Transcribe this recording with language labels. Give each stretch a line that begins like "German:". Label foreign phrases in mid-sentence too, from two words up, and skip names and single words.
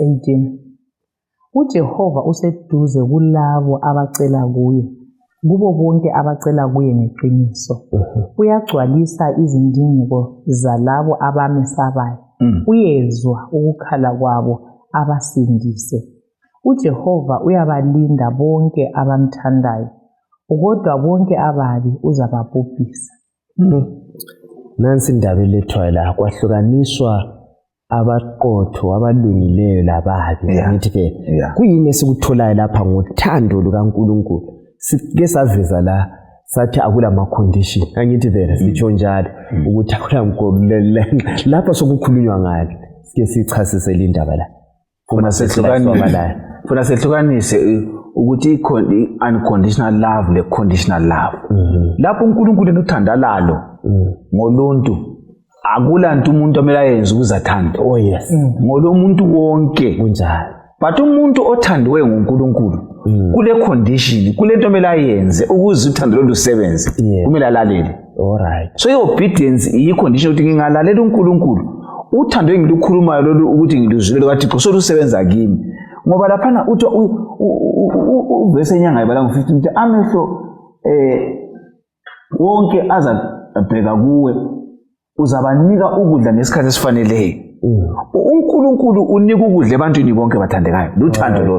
North Ndebele: 18 uJehova useduze kulabo abacela kuye kubo bonke abacela kuye ngeqiniso uyagcwalisa izindingo zalabo abamesabayo uyezwa ukukhala kwabo abasindise uJehova uyabalinda bonke abamthandayo kodwa bonke ababi uzababhubhisa nansi indaba elethwayo la kwahlukaniswa abaqotho abalungileyo lababi ngithi ke kuyini esikutholayo lapha ngothando lukaNkulunkulu sike saveza la sathi akula ma condition angithi vele sitsho njalo ukuthi akula mkhulu lapha sokukhulunywa ngayo sike sichasise lindaba la funa sehlukanise ukuthi
English: unconditional love
North Ndebele: le
English: conditional love
North Ndebele: lapho uNkulunkulu enothanda lalo ngoluntu akulantu umuntu amela yenza ukuzathanda
English: oh yes
North Ndebele: ngolomuntu wonke kunjalo but umuntu othandiwe nguNkulunkulu kule condition kule nto amela yenze ukuze uthando lolusebenze kumele alalele
English: all right
North Ndebele: so i-obedience iyi-condition ukuthi ngingalalela uNkulunkulu uthando engilukhulumayo lolu ukuthi ngiluzwile kaThixo solusebenza kimi ngoba laphana uthi uvese enyanga ibala ngo-15 ukuthi amehlo wonke azabheka kuwe uzabanika ukudla ngesikhathi esifaneleyo uNkulunkulu unika ukudla ebantwini bonke bathandekayo luthando lolu